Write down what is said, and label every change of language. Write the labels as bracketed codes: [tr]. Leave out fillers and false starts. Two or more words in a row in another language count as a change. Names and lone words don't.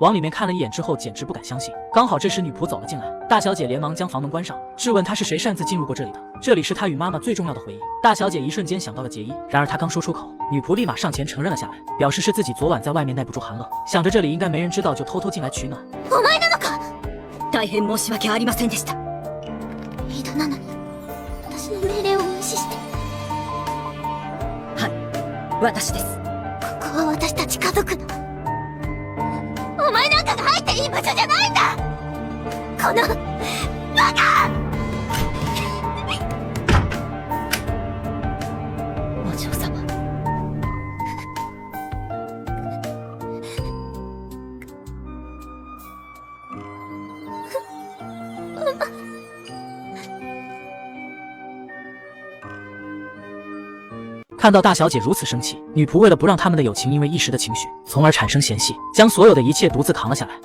[zh] 往里面看了一眼之后，简直不敢相信。刚好这时女仆走了进来，大小姐连忙将房门关上，质问她是谁擅自进入过这里的。这里是她与妈妈最重要的回忆。大小姐一瞬间想到了结衣，然而她刚说出口，女仆立马上前承认了下来，表示是自己昨晚在外面耐不住寒冷，想着这里应该没人知道，就偷偷进来取暖。 [ja] お前なのか？大変申し訳ありませんでした。リードなのに私の命令を無視して。はい、私です。ここは私たち家族の。お前なんかが入っていい場所じゃないんだ。このバカ！お嬢様。 [zh] 看到大小姐如此生气，女仆为了不让他们的友情因为一时的情绪从而产生嫌隙，将所有的一切独自扛了下来。